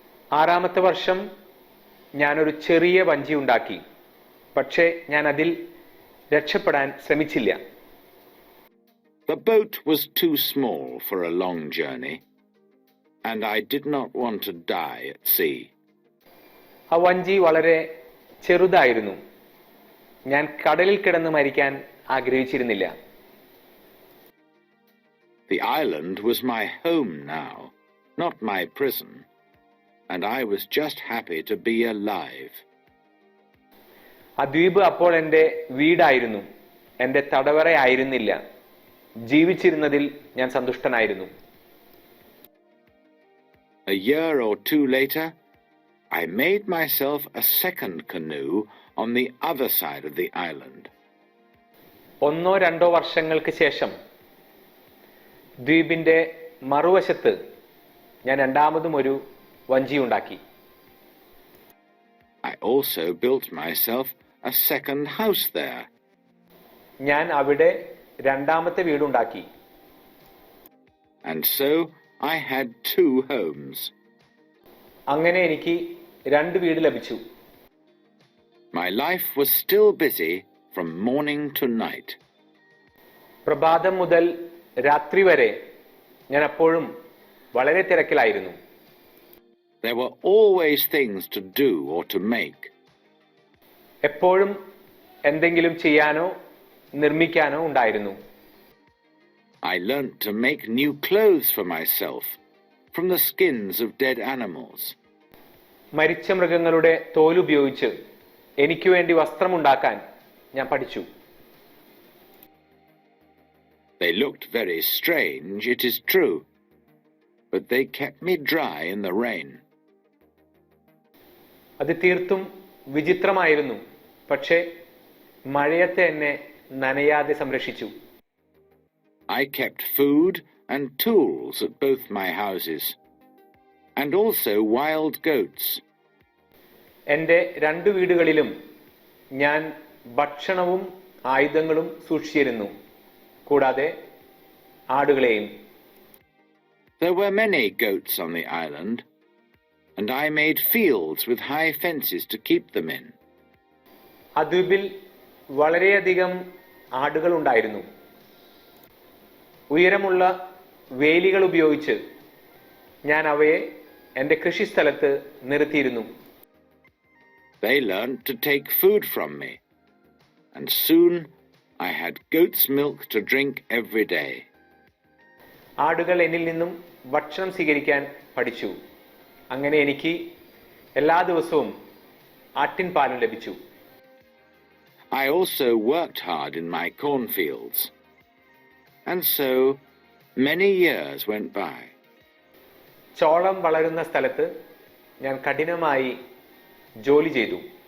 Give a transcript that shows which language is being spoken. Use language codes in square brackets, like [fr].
[ml] ആറാമത്തെ വർഷം ഞാനൊരു ചെറിയ വഞ്ചി ഉണ്ടാക്കി, പക്ഷേ ഞാൻ അതിൽ രക്ഷപ്പെടാൻ ശ്രമിച്ചില്ല. [en] The boat was too small for a long journey, and I did not want to die at sea. [ml] ആ വഞ്ചി വളരെ ചെറുതായിരുന്നു. ഞാൻ കടലിൽ കിടന്ന് മരിക്കാൻ ആഗ്രഹിച്ചിരുന്നില്ല. [en] The island was my home now, not my prison, and I was just happy to be alive. [ml] ആ ദ്വീപ് അപ്പോൾ എൻ്റെ വീടായിരുന്നു, എൻ്റെ തടവറയായിരുന്നില്ല. ജീവിച്ചിരുന്നതിൽ ഞാൻ സന്തുഷ്ടനായിരുന്നു. [en] A year or two later, I made myself a second canoe on the other side of the island. [ml] ഒന്നോ രണ്ടോ വർഷങ്ങൾക്ക് ശേഷം ദ്വീപിന്റെ മറുവശത്ത് ഞാൻ രണ്ടാമതും ഒരു വഞ്ചി ഉണ്ടാക്കി. [en] I also built myself a second house there. [ml] ഞാൻ അവിടെ രണ്ടാമത്തെ വീടുണ്ടാക്കി. [en] And so I had 2 homes. [ml] അങ്ങനെ എനിക്ക് 2 വീട് ലഭിച്ചു. [en] My life was still busy from morning to night. [ml] പ്രഭാതം മുതൽ രാത്രി വരെ ഞാൻ അപ്പോഴും വളരെ തിരക്കിലായിരുന്നു. [en] There were always things to do or to make. [ml] എപ്പോഴും എന്തെങ്കിലും ചെയ്യാനോ നിർമ്മിക്കാനോ ഉണ്ടായിരുന്നു. [en] I learnt to make new clothes for myself from the skins of dead animals. [ml] മരിച്ച മൃഗങ്ങളുടെ തോലുപയോഗിച്ച് എനിക്ക് വേണ്ടി വസ്ത്രമുണ്ടാക്കാൻ ഞാൻ പഠിച്ചു. [en] They looked very strange, it is true, but they kept me dry in the rain. [ml] അത് തീർത്തും വിചിത്രമായിരുന്നു, പക്ഷേ മഴയത്തെ എന്നെ നനയാതെ സംരക്ഷിച്ചു. [en] I kept food and tools at both my houses, and also wild goats. [ml] എൻ്റെ 2 വീടുകളിലും ഞാൻ ഭക്ഷണവും ആയുധങ്ങളും സൂക്ഷിച്ചിരുന്നു, കൂടാതെ ആടുകളെയും. [en] There were many goats on the island, and I made fields with high fences to keep them in. [ml] ആ ദ്വീപിൽ വളരെയധികം ആടുകൾ ഉണ്ടായിരുന്നു. ഉയരമുള്ള വേലികൾ ഉപയോഗിച്ച് ഞാൻ അവയെ എൻ്റെ കൃഷിസ്ഥലത്ത് നിർത്തിയിരുന്നു. [en] They learned to take food from me, and soon I had goat's milk to drink every day. [ml] ആടുകൾ എന്നിൽ നിന്നും ഭക്ഷണം സ്വീകരിക്കാൻ പഠിച്ചു. അങ്ങനെ എനിക്ക് എല്ലാ ദിവസവും ആട്ടിൻപാലും ലഭിച്ചു. [en] I also worked hard in my cornfields, and so many years went by. [ml] ചോളം വളരുന്ന സ്ഥലത്ത് ഞാൻ കഠിനമായി ജോലി ചെയ്തു.